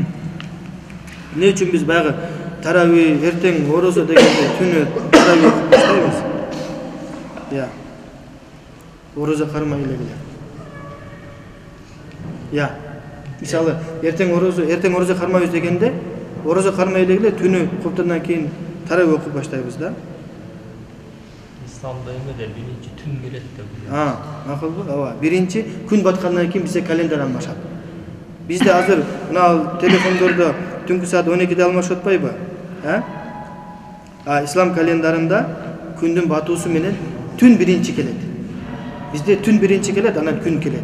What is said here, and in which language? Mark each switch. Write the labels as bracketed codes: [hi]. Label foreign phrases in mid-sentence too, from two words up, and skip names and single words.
[ky] Эмне үчүн биз баягы тарави эртең орозо дегенде түнү тарави окуп баштайбыз? Орозо кармай эле. Мисалы, эртең орозо кармайбыз дегенде, орозо кармай эле түнү куптандан кийин тарави окуп баштайбыз да. Исламда эмеде биринчи түн келет да бу. Макулбу? Ооба. Биринчи күн баткандан кийин бизде календар алмашат. Бизде азыр мына телефондордо түнкү саат 12'de алмашып атпайбы? Ислам календарында күндүн батуусу менен түн биринчи келет. Бизде түн биринчи келет, анан күн келет.